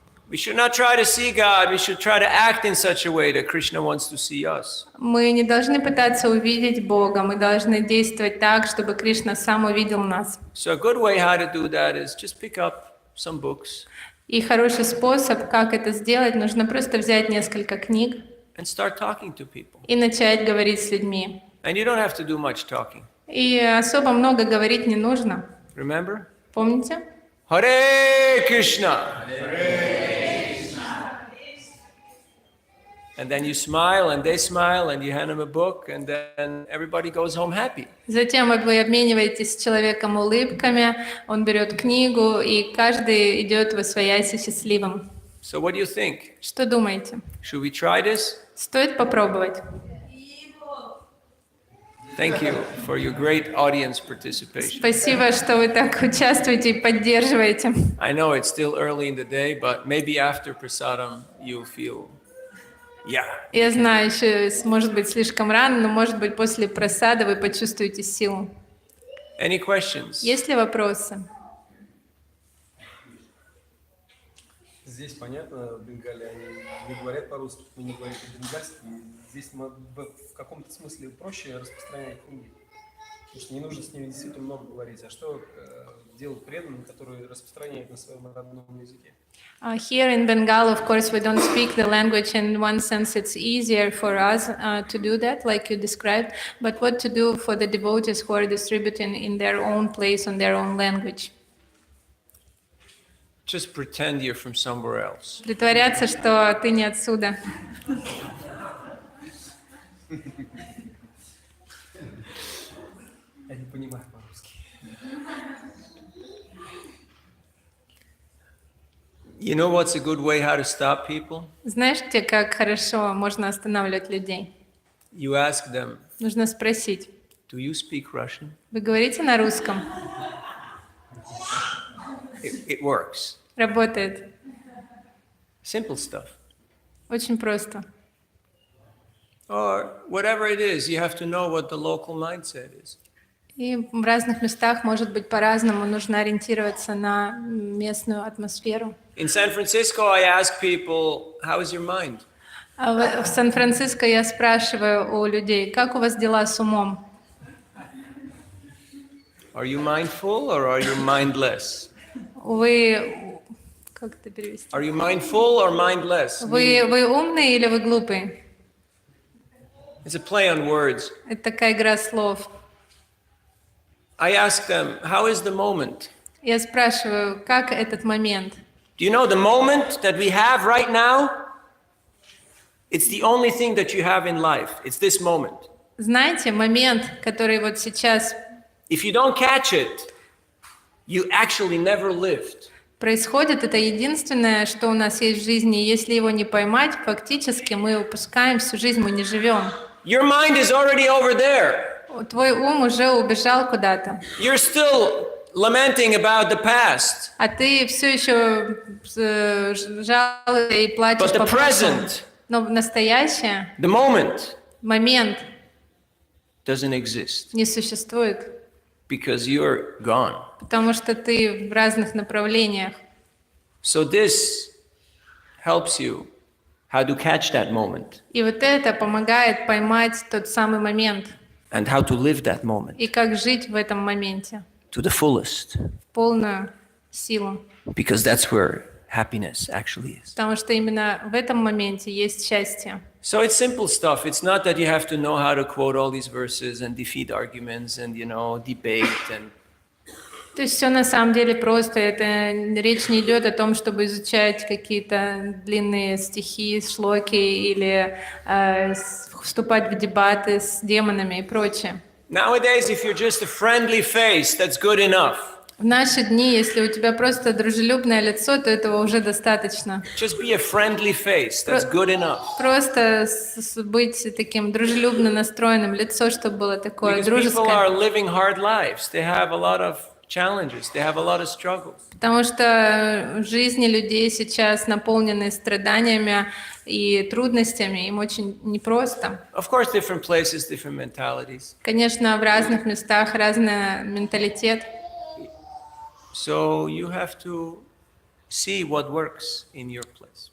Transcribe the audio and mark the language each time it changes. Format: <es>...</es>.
<en>We should not try to see God, we should try to act in such a way that Krishna wants to see us.</en> <ru>Мы не должны пытаться увидеть Бога, мы должны действовать так, чтобы Кришна сам увидел нас.</ru> <en>So a good way how to do that is just pick up some books</en> <ru>И хороший способ, как это сделать, нужно просто взять несколько книг</ru> <en>and start talking to people.</en> <ru>и начать говорить с людьми.</ru> <en>And you don't have to do much talking.</en> <ru>И особо много говорить не нужно.</ru> <en>Remember?</en> <ru>Помните?</ru> <en>Hare Krishna. And then you smile and they smile and you hand them a book and then everybody goes home happy.</en> <ru>Затем вы обмениваетесь с человеком улыбками, он берет книгу, и каждый идет восвоясь счастливым.</ru> <en>So what do you think?</en> <ru>Что думаете?</ru> <en>Should we try this?</en> <ru>Стоит попробовать.</ru> <en>Thank you for your great audience participation.</en> <ru>Спасибо, что вы так участвуете и поддерживаете.</ru> <en>I know it's still early in the day, but maybe after prasadam you'll feel, yeah.</en> <ru>Я знаю, еще может быть слишком рано, но может быть после просады вы почувствуете силу.</ru> <en>Any questions?</en> <ru>Есть ли вопросы? Здесь понятно, в Бенгалии они не говорят по-русски, мы не говорим по-бенгальски. Здесь в каком-то смысле проще распространять книги. Потому что не нужно с ними действительно много говорить. А что делать преданным, которые распространяют на своем родном языке?</ru> <en>Here in Bengal, of course, we don't speak the language, and in one sense it's easier for us to do that, like you described. But what to do for the devotees who are distributing in their own place, on their own language? Just pretend you're from somewhere else.</en> <ru>Притворяться, что ты не отсюда. Я не понимаю по-русски.</ru> <en>You know what's a good way how to stop people?</en> <ru>Знаете, как хорошо можно останавливать людей?</ru> <en>You ask them</en> <ru>Нужно спросить,</ru> <en>Do you speak Russian?</en> <ru>Вы говорите на русском?</ru> <en>It works.</en> <ru>Работает.</ru> <en>Simple stuff.</en> <ru>Очень просто.</ru> <en>Or whatever it is, you have to know what the local mindset is.</en> <ru>И в разных местах, может быть, по-разному, нужно ориентироваться на местную атмосферу.</ru> <en>In San Francisco, I ask people, how is your mind?</en> <ru>А в Сан-Франциско я спрашиваю у людей, как у вас дела с умом?</ru> <en>Are you mindful or are you mindless?</en> <ru>Вы... Как это перевести?</ru> <en>Are you mindful or mindless?</en> <ru>Вы умные или вы глупые?</ru> <en>It's a play on words.</en> <ru>Это такая игра слов.</ru> <en>I ask them, how is the moment?</en> <ru>Я спрашиваю, как этот момент?</ru> <en>Do you know the moment that we have right now? It's the only thing that you have in life. It's this moment.</en> <ru>Знаете, момент, который вот сейчас</ru> <en>If you don't catch it, you actually never lived.</en> <ru>происходит, это единственное, что у нас есть в жизни. Если его не поймать, фактически мы упускаем всю жизнь, мы не живем.</ru> <en>Your mind is already over there.</en> <ru>Твой ум уже убежал куда-то.</ru> <en>You're still lamenting about the past.</en> <ru>А ты все еще жалуешься и плачешь</ru> <en>But the</en> <ru>по прошлому.</ru> <en>present,</en> <ru>Но настоящее,</ru> <en>the moment,</en> <ru>момент</ru> <en>doesn't exist</en> <ru>не существует,</ru> <en>because you're gone.</en> <ru>потому что ты в разных направлениях.</ru> <en>So this helps you how to catch that moment</en> <ru>И вот это помогает поймать тот самый момент</ru> <en>and how to live that moment</en> <ru>и как жить в этом моменте</ru> <en>to the fullest,</en> <ru>в полную силу.</ru> <en>because that's where happiness actually is.</en> <ru>Потому что именно в этом моменте есть счастье.</ru> <en>So it's simple stuff. It's not that you have to know how to quote all these verses and defeat arguments and, debate and</en> <ru>То есть все на самом деле просто. Это речь не идет о том, чтобы изучать какие-то длинные стихи, шлоки или вступать в дебаты с демонами и прочее.</ru> <en>Nowadays, if you're just a friendly face, that's good enough.</en> <ru>В наши дни, если у тебя просто дружелюбное лицо, то этого уже достаточно.</ru> <en>Just be a friendly face, that's good enough.</en> <ru>Просто быть таким дружелюбно настроенным, лицо, чтобы было такое</ru> <en>Because people</en> <ru>дружеское.</ru> <en>are living hard lives. They have a lot of challenges. They have a lot of struggles.</en> <ru>Потому что жизни людей сейчас наполнены страданиями и трудностями, им очень непросто.</ru> <en>Of course, different places, different mentalities.</en> <ru>Конечно, в разных местах разный менталитет.</ru> <en>So you have to see what works in your place.</en>